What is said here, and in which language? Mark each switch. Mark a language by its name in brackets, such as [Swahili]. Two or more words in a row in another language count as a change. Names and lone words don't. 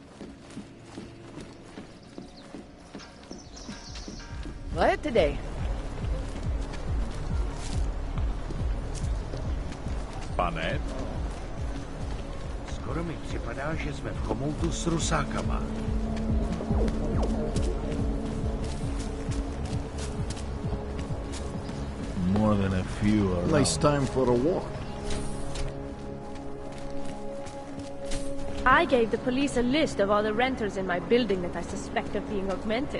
[English] Quiet today. [Czech] Pane? Skoro mi připadá, že jsme v chomoutu s rusákama. [English] More than a few around. Nice time for a walk. I gave the police a list of all the renters in my building that I suspect of being augmented.